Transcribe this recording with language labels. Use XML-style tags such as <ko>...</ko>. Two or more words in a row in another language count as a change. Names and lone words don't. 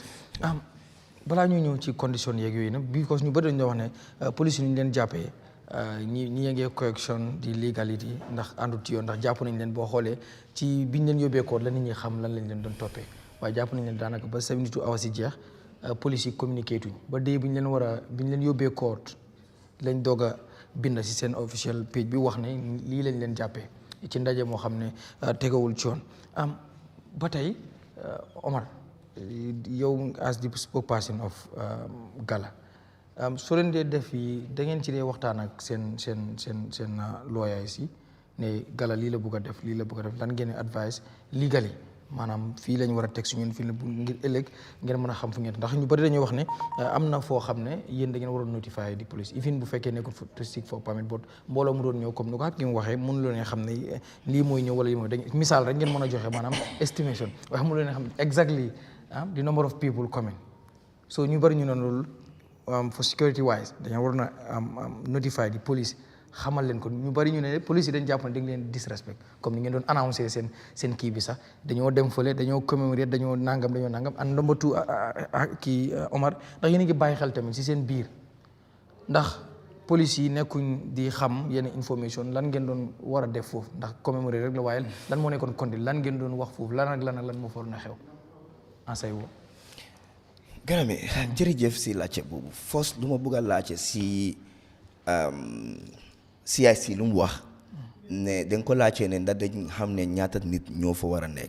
<wo>Balaa ñuy ñëw ci condition yeeg yooyu nag because ñu bëri dañu wax ne police yi ñu leen jàppee ñi ngee correction di legality ndax àndut ci yoon ndax jàpp nañ leen boo xoolee ci biñ leen yóbbee koor la nit ñi xam lan lañ leen doon toppee waaye jàpp nañ leen daanaka ba 72 hours yi jeex police yi communiqué tuñ ba dee biñ leen yóbbee koor lañ doog a bind si seen</wo> <en>official page</en> <wo>bi wax ne lii lañ leen jàppee ci ndaje moo xam ne tegawul ci yoon ba tey Omar yow</wo> <en>as the spokesperson of</en> <wo>Gala soo leen dee def yi da ngeen ci dee waxtaan ak seen lawyers yi ne Gala lii la bëgg a def lan ngeen</wo> <en>advice legally</en> <wo>maanaam fii lañ war a teg suñu fii la ngir ëllëg ngeen mën a xam fu ngeen ndax ñu bari dañuy wax ne am na foo xam ne yéen da ngeen waroon notifier di police even bu fekkee nekkul</wo> <en>to seek for permit but</en> <wo>mbooloo mu doon ñëw comme ni ko ak ñu waxee mënu leen xam ne lii mooy ñëw wala lii mooy dañ misaal rek ngeen mën a joxe maanaam estimation waaye mënu leen xam</wo> <en>exactly the number of people coming</en> <wo>so ñu bari ñu ne loolu</wo> <en>for security wise</en> <wo>dañoo waroon a notify di police xamal leen ko ñu bari ñu ne police yi dañ jàpp ne dañ leen disrespect comme ni ngeen doon annoncé seen kii bi sax dañoo dem fële dañoo commémorer dañoo nangam</wo> <en>and number two</en> <wo>kii Omar ndax yéen a ngi bàyyi xel tamit si seen biir ndax police yi nekkuñ di xam yenn information lan ngeen doon war a def foofu ndax commémorer rek la waaye lan moo nekkoon conduite lan ngeen doon wax foofu lan moo fa na xew ansay woo Garami jërëjëf si laajte boobu first lu ma bëgg a laajte si CIC lu mu wax ne dañ ko laajte ne ndax dañ xam ne ñaata nit ñoo fa war a nekk.</wo>